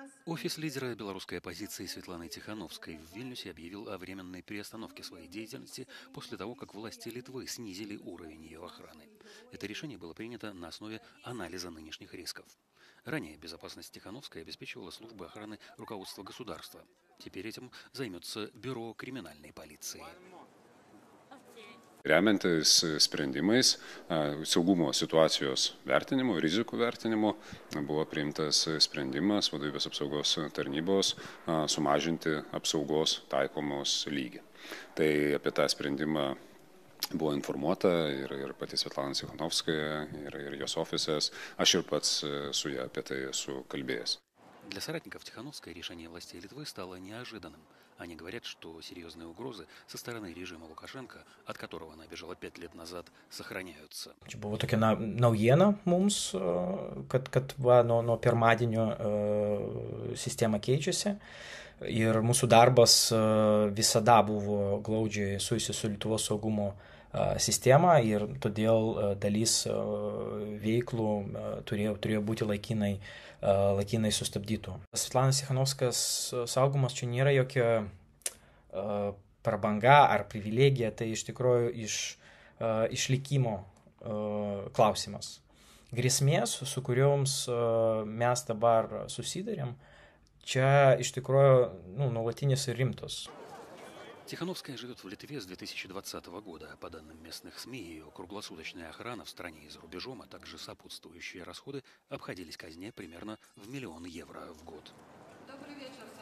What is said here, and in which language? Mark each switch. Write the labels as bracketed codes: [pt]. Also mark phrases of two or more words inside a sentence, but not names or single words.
[ru] Офис лидера белорусской оппозиции Светланы Тихановской в Вильнюсе объявил о временной приостановке своей деятельности после того, как власти Литвы снизили уровень ее охраны. Это решение было принято на основе анализа нынешних рисков. Ранее безопасность Тихановской обеспечивала службы охраны руководства государства. Теперь этим займется Бюро криминальной полиции. [lt] Remiantis sprendimais, saugumo situacijos vertinimu, rizikų vertinimu, buvo priimtas sprendimas vadovybės apsaugos tarnybos sumažinti apsaugos taikomos lygį. Tai apie tą sprendimą buvo informuota ir pati Svetlana Tsikhanovskaja, ir jos ofisas. Aš ir pats su ja apie tai esu kalbėjęs. [ru] Для соратников Тихановской решение властей Литвы стало неожиданным. Они говорят, что серьезные угрозы со стороны режима Лукашенко, от которого она бежала 5 лет назад, сохраняются. [lt] Čia buvo tokia naujiena mums, kad va, nuo pirmadienio sistema keičiasi. Ir mūsų darbas visada buvo glaudžiai susiję su Lietuvos saugumo sistema ir todėl dalis veiklų turėjo būti laikinai sustabdytų. Svetlanos Tsikhanovskajos saugumas čia nėra jokia prabanga ar privilegija, tai iš tikrųjų išlikimo klausimas. Grėsmės, su kurioms mes dabar susidarėm, čia iš tikrųjу nuolatinis ir rimtos. [ru] Тихановская живет в Литве с 2020 года. По данным местных СМИ, ее круглосуточная охрана в стране и за рубежом, а также сопутствующие расходы обходились казне примерно в 1 000 000 евро в год. Добрый вечер.